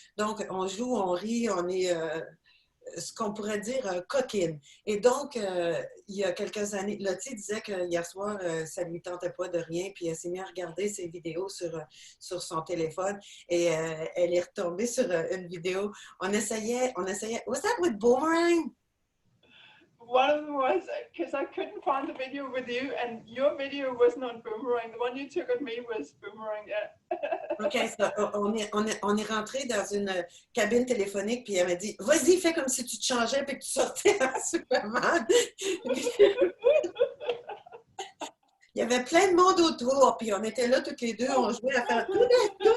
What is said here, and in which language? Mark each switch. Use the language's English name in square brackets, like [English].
[French] Donc, on joue, on rit, on est... ce qu'on pourrait dire coquine. Et donc, il y a quelques années, Lotte disait que hier soir, ça ne lui tentait pas de rien, puis elle s'est mise à regarder ses vidéos sur son téléphone et elle est retombée sur une vidéo. On essayait, [English] was that with Boomerang? One of them was, because I couldn't find the video with you, and your video was not Boomerang. The one you took of me was Boomerang, yeah. [French] OK, so, on est rentré dans une cabine téléphonique, puis elle m'a dit, vas-y, fais comme si tu te changeais, puis que tu sortais en Superman. Il y avait plein de monde autour, puis on était là toutes les deux, on jouait à faire [English] do it.